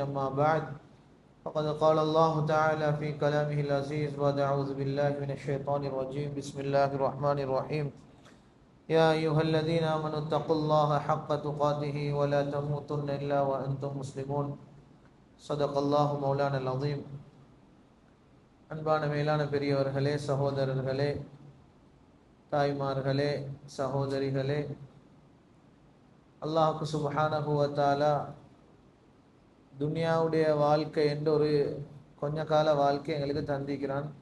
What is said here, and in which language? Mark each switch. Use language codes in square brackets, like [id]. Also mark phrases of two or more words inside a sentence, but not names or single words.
[ar] أما بعد فقد قال الله تعالى في كلامه العزيز بعد أعوذ بالله من الشيطان الرجيم بسم الله الرحمن الرحيم يا أيها الذين آمنوا اتقوا الله حق تقاته ولا تموتن إلا وأنتم مسلمون صدق الله مولانا العظيم. [ta] அன்பான மேலான பெரியவர்களே, சகோதரர்களே, தாய்மார்களே, சகோதரிகளே, அல்லாஹ் [ar] سبحانه وتعالى [ta] துனியாவுடைய வாழ்க்கை என்ற ஒரு கொஞ்ச கால வாழ்க்கை எங்களுக்கு தந்திக்கிறான்.